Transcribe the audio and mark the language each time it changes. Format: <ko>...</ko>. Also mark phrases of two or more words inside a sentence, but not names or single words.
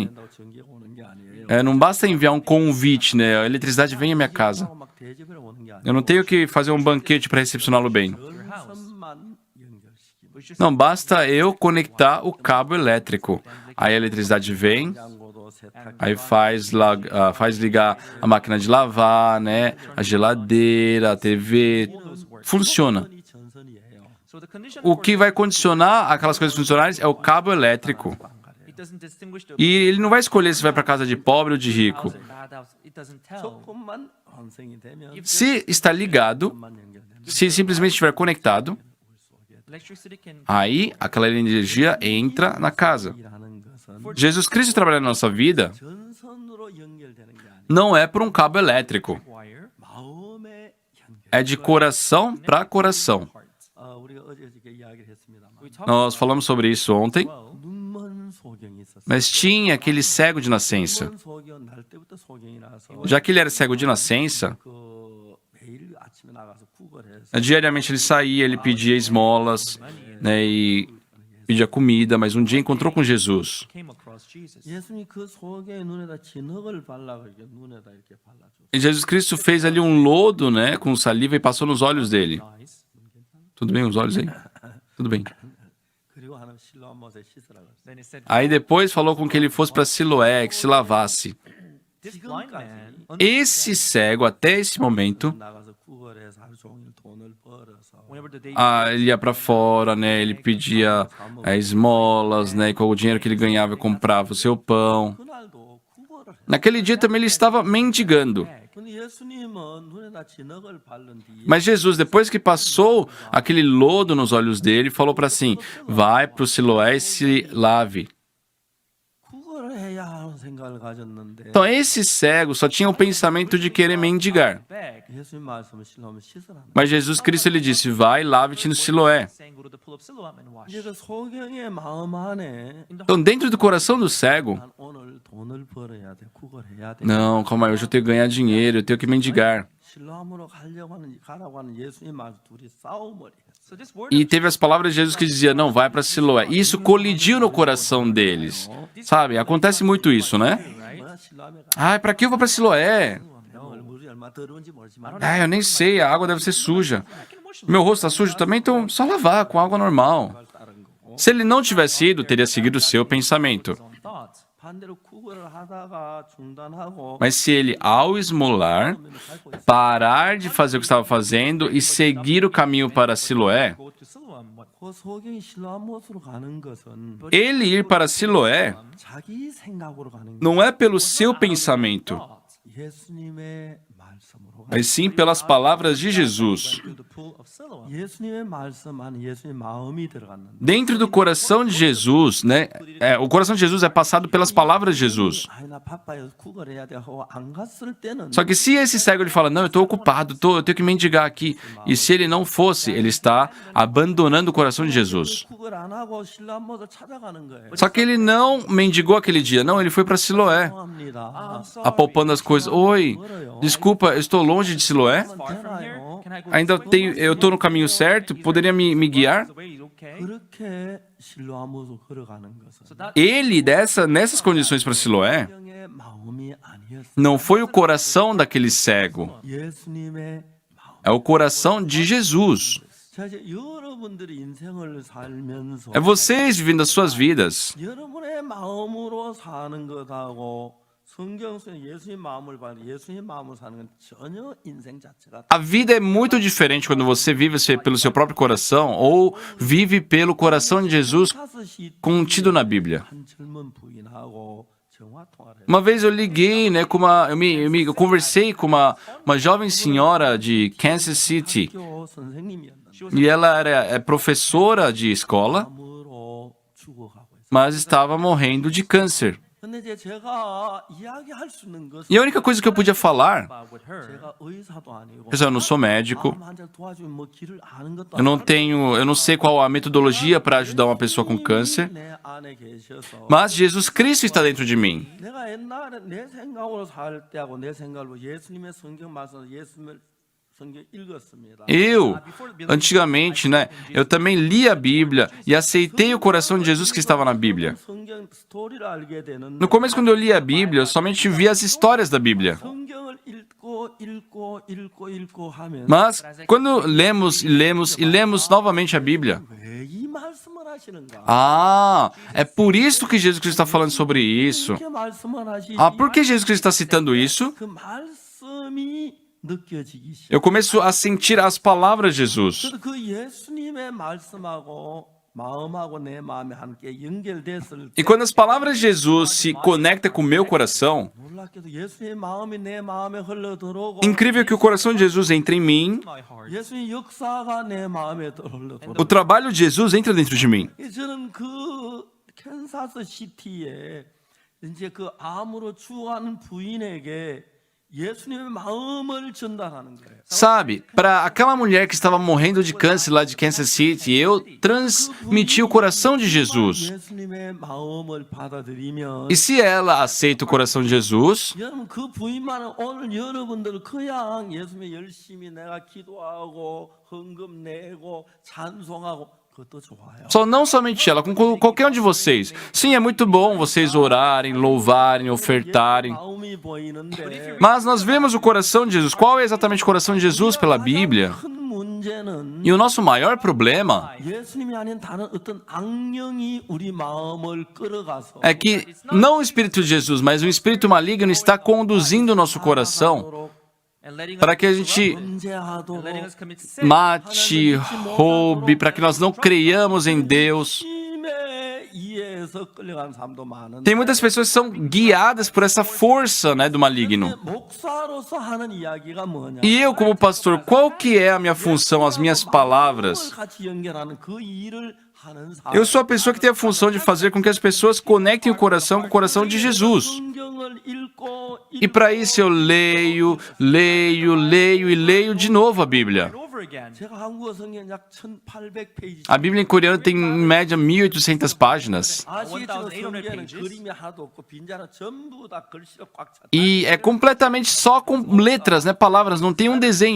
<ko>된다고 전기가 오는 게 아니에요.</ko> <pt>não basta enviar um convite, né? A eletricidade vem à minha casa.</pt> <ko>하고 막 대접을 오는 게</ko> <pt>Eu não</pt> <ko>아니고</ko> <pt>tenho que fazer um banquete para recepcioná-lo bem.</pt> <ko>전선만 연결시키고</ko> <pt>Não, basta eu conectar o cabo elétrico. Aí a eletricidade vem,</pt> <ko>냉장고도 세탁기</ko> <pt>aí faz ligar a máquina de lavar, né? A geladeira, a TV. Funciona.</pt> <ko>이 전선이에요.</ko> <en>so the condition</en> <pt>O</pt> <en>for</en> <pt>que vai condicionar aquelas coisas funcionais é o cabo elétrico.</pt> <en>it doesn't distinguish the</en> <pt>E ele não vai escolher se vai para casa de pobre ou de rico.</pt> <en>bad house. It doesn't tell.</en> <ko>조금만 완성이 되면</ko> <pt>Se está ligado,</pt> <ko>만 연결되면</ko> <pt>se simplesmente estiver conectado,</pt> <en>Electricity can</en> <pt>aí aquela energia entra na casa.</pt> <ko>일하는 것은</ko> <pt>Jesus Cristo trabalha na nossa vida</pt> <ko>전선으로 연결되는 게 아니라</ko> <pt>não é por um cabo elétrico,</pt> <en>wire</en> <ko>마음의 연결.</ko> <pt>é de coração para coração.</pt> <ko>우리가 어저께 이야기를 했습니다만</ko> <en>we talk</en> <pt>Nós falamos sobre isso ontem,</pt> <ko>눈먼 소경이 있었어요.</ko> <pt>mas tinha aquele cego de nascença.</pt> <ko>눈먼 소경 날 때부터 소경이 나서</ko> <pt>Já que ele era cego de nascença,</pt> <ko>그 매일 아침에 나가서 구걸해서</ko> <pt>diariamente ele saía, ele pedia esmolas, né, e pedia comida, mas um dia encontrou com Jesus.</pt> <en>came across Jesus.</en> <ko>예수님이 그 소경의 눈에다 진흙을 발라서 이렇게 눈에다 이렇게 발라줘.</ko> <pt>E Jesus Cristo fez ali um lodo, né, com saliva e passou nos olhos dele.</pt> <en>Eyes.</en> <pt>Tudo bem os olhos aí? Tudo bem.</pt> <ko>그리고 하는 실로암못에 씻으라 그랬어요.</ko> <en>Then he said,</en> <pt>Aí depois falou com que ele fosse para Siloé, que se lavasse.</pt> <en>this blind man,</en> <pt>Esse cego, até esse momento,</pt> <ko>나가서 구걸해서 하루 종일 돈을 벌어서</ko> <en>whenever the day</en> <pt>ele ia para fora, né? Ele pedia esmolas, né? E com o dinheiro que ele ganhava, comprava o seu pão.</pt> <ko>그날도 구걸을 해.</ko> <pt>Naquele dia também ele estava mendigando.</pt> <ko>근데 예수님은 눈에다 진흙을 바른 뒤에</ko> <pt>Mas Jesus, depois que passou aquele lodo nos olhos dele, falou para assim: vai para o Siloé e se lave.</pt> <ko>구걸을 해야 하는 생각을 가졌는데</ko> <pt>Então esse cego só tinha o pensamento de querer mendigar.</pt> <en>bag,</en> <ko>예수님 말씀을 실로암에 씻으라.</ko> <pt>Mas Jesus Cristo ele disse: vai, lave-te no Siloé.</pt> <en>saying, go to the pool of Siloam and wash.</en> <ko>이제 그 소경의 마음 안에</ko> <pt>Então dentro do coração do cego,</pt> <ko>난 오늘 돈을 벌어야 돼, 구걸해야 돼.</ko> <pt>não, calma aí, hoje eu tenho que ganhar dinheiro, eu tenho que mendigar.</pt> <ko>실로암으로 가라고 하는 예수님 말 둘이 싸움을 해.</ko> <en>So this word</en> <pt>E teve as palavras de Jesus que dizia: não, vai para Siloé. Isso colidiu no coração deles. Sabe, acontece muito isso, né?</pt> <ko>뭐야 실로암에</ko> <pt>Ai, para que eu vou para Siloé?</pt> <ko>가 물이 얼마 더러운지 모르지만</ko> <pt>Ah, eu nem sei, a água deve ser suja. Meu rosto está sujo também, então só lavar com água normal.</pt> <ko>따른 거고.</ko> <pt>Se ele não tivesse ido, teria seguido o seu pensamento.</pt> <en>his own thoughts.</en> <ko>반대로 구걸을 하다가 중단하고</ko> <pt>Mas se ele, ao esmolar, parar de fazer o que estava fazendo e seguir o caminho para Siloé,</pt> <en>Go to Siloam. What?</en> <ko>그 소경이 실로암못으로 가는 것은 ele ir para Siloé 자기 생각으로 가는 게</ko> <pt>não é pelo seu pensamento,</pt> <en>Thoughts.</en> <ko>예수님의 말씀으로 가는</ko> <pt>mas sim pelas palavras de Jesus.</pt> <en>To the pool of Siloam.</en> <ko>예수님의 말씀 안에 예수님의 마음이 들어갔는데</ko> <pt>Dentro do coração de Jesus, né? O coração de Jesus é passado pelas palavras de Jesus.</pt> <ko>아이 나 바빠요 구걸해야 돼 하고 안 갔을 때는</ko> <pt>Só que se esse cego ele fala: não, eu estou ocupado, eu tenho que mendigar aqui. E se ele não fosse, ele está abandonando o coração de Jesus.</pt> <ko>구걸 안 하고 실로암못을 찾아가는 거예요.</ko> <pt>Só que ele não mendigou aquele dia, não, ele foi para Siloé,</pt> <ko>죄송합니다.</ko> <pt>apalpando as coisas. Oi, desculpa, eu estou longe de Siloé?</pt> <en>Far from here. Can I go</en> <pt>Ainda</pt> <en>this way?</en> <pt>tenho, eu estou no caminho certo? Poderia me guiar?</pt> <en>The way is okay.</en> <ko>그렇게 실로암못으로 걸어가는 것은</ko> <en>So that</en> <pt>Ele, nessas condições para Siloé,</pt> <ko>소경의 마음이 아니었어요.</ko> <pt>não foi o coração daquele cego,</pt> <ko>예수님의 마음.</ko> <pt>é o coração de Jesus.</pt> <ko>자 이제 여러분들이 인생을 살면서</ko> <pt>É vocês vivendo as suas vidas.</pt> <ko>여러분의 마음으로 사는 것하고 성경 속에 예수님 마음을 봐도 예수님 마음으로 사는 건 전혀 인생 자체가</ko> <pt>A vida é muito diferente quando você vive pelo seu próprio coração ou vive pelo coração de Jesus contido na Bíblia.</pt> <ko>한 젊은 부인하고 전화 통화를</ko> <pt>Uma vez eu liguei, né, com eu conversei com uma jovem senhora de Kansas City</pt> <ko>학교 선생님이었는데</ko> <pt>e ela é professora de escola,</pt> <ko>암으로 죽어가고 있어요.</ko> <pt>mas estava morrendo de câncer.</pt> <ko>근데 이제 제가 이야기할 수 있는 것은</ko> <pt>E a única coisa que eu podia falar,</pt> <en>about with her.</en> <ko>제가 의사도 아니고</ko> <pt>eu não sou médico,</pt> <ko>암 환자를 도와주면 뭐 길을 아는 것도</ko> <pt>eu não sei qual a metodologia para ajudar uma pessoa com câncer,</pt> <ko>내 안에 계셔서</ko> <pt>mas Jesus Cristo está dentro de mim.</pt> <ko>내가 옛날에 내 생각으로 살 때하고 내 생각으로 예수님의 성경 말씀 예수님의 성경 읽었습니다.</ko> <pt>Eu, antigamente, né, eu também li a Bíblia e aceitei o coração de Jesus que estava na Bíblia.</pt> <ko>성경 스토리를 알게 되는데</ko> <pt>No começo, quando eu li a Bíblia, eu somente via as histórias da Bíblia.</pt> <ko>성경을 읽고 하면</ko> <pt>Mas, quando lemos e lemos e lemos novamente a Bíblia,</pt> <ko>왜 이 말씀을 하시는가?</ko> <pt>é por isso que Jesus Cristo está falando sobre isso.</pt> <ko>이렇게 말씀을 하시지?</ko> <pt>Por que Jesus Cristo está citando isso?</pt> <ko>그 말씀이 느껴지기 시작.</ko> <pt>Eu começo a sentir as palavras de Jesus.</pt> <ko>그래서 그 예수님의 말씀하고 마음하고 내 마음이 함께 연결됐을</ko> <pt>E</pt> <ko>때</ko> <pt>quando as palavras de Jesus se conectam com o meu coração,</pt> <ko>놀랍게도 예수의 마음이 내 마음에 흘러들어오고</ko> <pt>incrível que o coração de Jesus entra em mim,</pt> <en>My heart.</en> <ko>예수의 역사가 내 마음에 흘러들어오고</ko> <pt>o trabalho de Jesus entra dentro de mim.</pt> <ko>저는 그 캔사스 시티에 이제 그 암으로 죽어가는 부인에게 예수님의 마음을 전달하는 거예요.</ko> <pt>Sabe, para aquela mulher que estava morrendo de câncer lá de Kansas City, eu transmiti o coração de Jesus.</pt> <ko>예수님의 마음을 받아들이면</ko> <pt>E se ela aceita o coração de Jesus,</pt> <ko>여러분 그 부인만은 오늘 여러분들 그냥 예수님의 열심히 내가 기도하고 헌금 내고 찬송하고 그것도 좋아요.</ko> <pt>só não somente ela, com qualquer um de vocês. Sim, é muito bom vocês orarem, louvarem, ofertarem.</pt> <ko>마음이 보이는데</ko> <pt>Mas nós vemos o coração de Jesus. Qual é exatamente o coração de Jesus pela Bíblia?</pt> <ko>큰 문제는</ko> <pt>E o nosso maior problema</pt> <ko>예수님이 아닌 다른 어떤 악령이 우리 마음을 끌어가서</ko> <pt>é que não o Espírito de Jesus, mas um espírito maligno está conduzindo o nosso coração</pt> <en>and letting</en> <pt>para</pt> <en>us</en> <pt>que a</pt> <en>be</en> <pt>gente</pt> <en>corrupted, and</en> <ko>범죄하도록</ko> <en>letting us commit sin.</en> <pt>mate, roube, para que nós não creiamos em Deus.</pt> <ko>힘에 의해서 끌려가는 사람도 많은데</ko> <pt>Tem muitas pessoas que são guiadas por essa força, né, do maligno.</pt> <ko>목사로서 하는 이야기가 뭐냐?</ko> <pt>E eu, como pastor, qual que é a minha função, as minhas palavras?</pt> <ko>같이 연결하는 그 일을 하는 사람.</ko> <pt>Eu sou a pessoa que tem a função de fazer com que as pessoas conectem o coração com o coração de Jesus.</pt> <ko>성경을 읽고</ko> <pt>E para isso eu leio de novo a Bíblia.</pt> <en>Over again.</en> <ko>제가 한국어 성경 약 1800페이지.</ko> <pt>A Bíblia em coreano tem em média 1.800 páginas.</pt> <ko>아시겠지만 1800 성경에는</ko> <en>pages.</en> <ko>그림이 하나도 없고 빈자는 전부 다 글씨로 꽉 찼다.</ko> <pt>E é completamente só com letras, né, palavras, não tem um desenho.</pt>